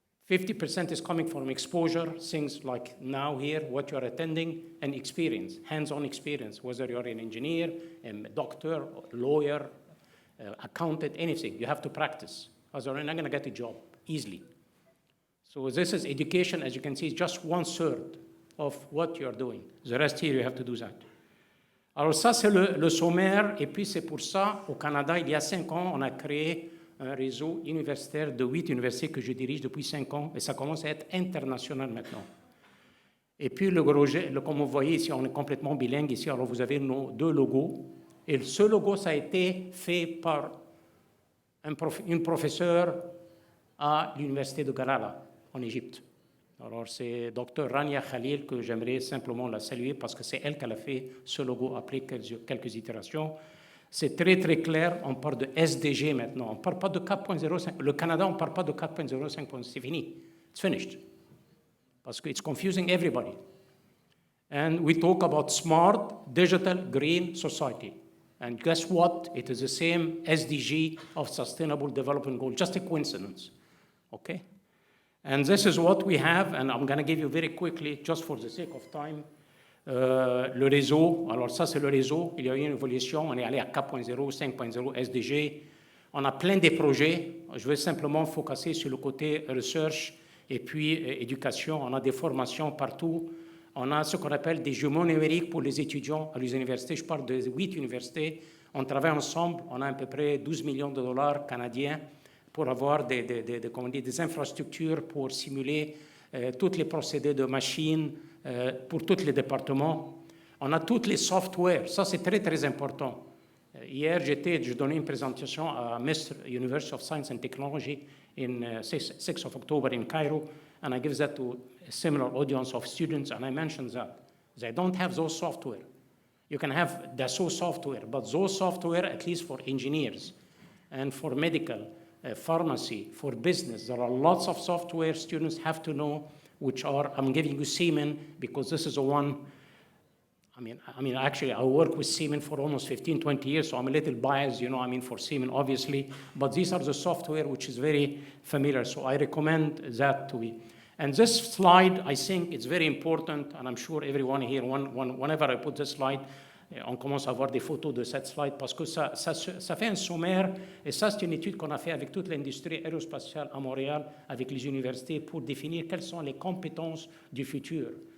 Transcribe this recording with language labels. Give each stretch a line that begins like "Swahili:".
English: 50% is coming from exposure, things like now here, what you're attending, and experience, hands-on experience, whether you're an engineer, a doctor, lawyer, accountant, anything. You have to practice. Otherwise, you're not going to get a job easily. So this is education, as you can see, is just 1/3 of what you're doing. The rest here, you have to do that.
French: Alors ça, c'est le sommaire, et puis c'est pour ça, au Canada, il y a 5 ans, on a créé un réseau universitaire de 8 universités que je dirige depuis 5 ans, et ça commence à être international maintenant. Et puis, comme vous voyez ici, on est complètement bilingue ici. Alors, vous avez nos 2 logos. Et ce logo, ça a été fait par une professeure à l'université de Galala, en Égypte. Alors, c'est Dr Rania Khalil que j'aimerais simplement la saluer parce que c'est elle qui a fait ce logo après quelques itérations. C'est très, très clair. On parle de SDG maintenant. On ne parle pas de 4.05. Le Canada, on ne parle pas de 4.05. C'est fini.
English: It's finished.
French: Parce que
English: it's confusing everybody. And we talk about smart, digital, green society. And guess what? It is the same SDG of Sustainable Development Goal. Just a coincidence. Okay? And this is what we have, and I'm going to give you very quickly, just for the sake of time, le réseau.
French: Alors ça, c'est le réseau. Il y a eu une évolution. On est allé à 4.0, 5.0, SDG. On a plein de projets. Je vais simplement focuser sur le côté research et puis éducation. On a des formations partout. On a ce qu'on appelle des jumeaux numériques pour les étudiants à les universités. Je parle de 8 universités. On travaille ensemble. On a à peu près 12 millions de dollars canadiens pour avoir des infrastructures pour simuler tous les procédés de machines pour tous les départements. On a tous les softwares. Ça, c'est très, très important.
English: Hier, je donnais une présentation à Misr University of Science and Technology in 6th of October in Cairo, and I give that to a similar audience of students, and I mentioned that. They don't have those software. You can have Dassault software, but those software, at least for engineers and for medical, pharmacy, for business, there are lots of software students have to know, which are, I'm giving you Siemens because this is the one. I mean, actually, I work with Siemens for almost 15, 20 years, so I'm a little biased, for Siemens, obviously. But these are the software which is very familiar, so I recommend that to you. And this slide, I think it's very important, and I'm sure everyone here, whenever I put this slide,
French: on commence à voir des photos de cette slide parce que ça fait un sommaire, et ça, c'est une étude qu'on a fait avec toute l'industrie aérospatiale à Montréal, avec les universités, pour définir quelles sont les compétences du futur.